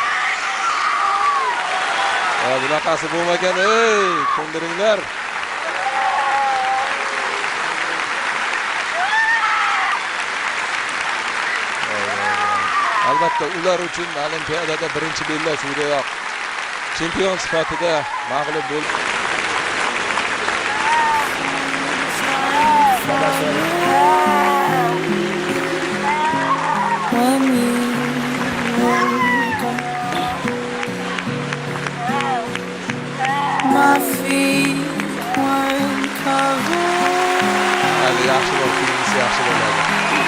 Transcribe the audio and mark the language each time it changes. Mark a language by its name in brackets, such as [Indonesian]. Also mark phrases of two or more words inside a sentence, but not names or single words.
[Uzbek] Bunaqasi bo'lmagan, ko'ndiringlar. Albatta ular uchun Olimpiadada birinchi bellashuvdayoq chempion sifatida mag'lub bo'ldi. [English] My feet weren't covered. [Uzbek] Yaxshi bo'ldi, yaxshi bo'ladi.